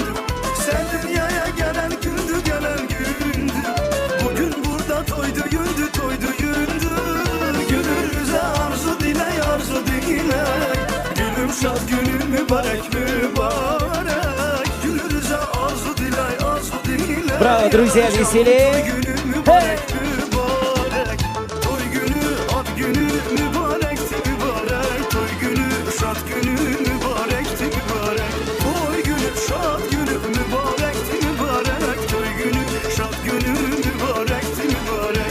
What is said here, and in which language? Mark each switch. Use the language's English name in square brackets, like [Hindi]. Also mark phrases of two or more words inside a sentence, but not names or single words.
[Azerbaijani] Sen dünyaya gelen gündü, gelen gündü. Bugün burada toy düğündü, toy düğündü. Gününüze arzu dile, arzu dile. Gülüm şad günün mübarek, mübarek. Gününüze arzu dile, arzu dile. [Russian] Браво, друзья, веселее! [Azerbaijani] Toy günü mübarek, mübarek. Toy günü, ad günü mübarekti mübarek. Toy günü, şad günü mübarekti mübarek. Toy günü, şad günü mübarekti mübarek. Toy günü, şad günü mübarekti mübarek.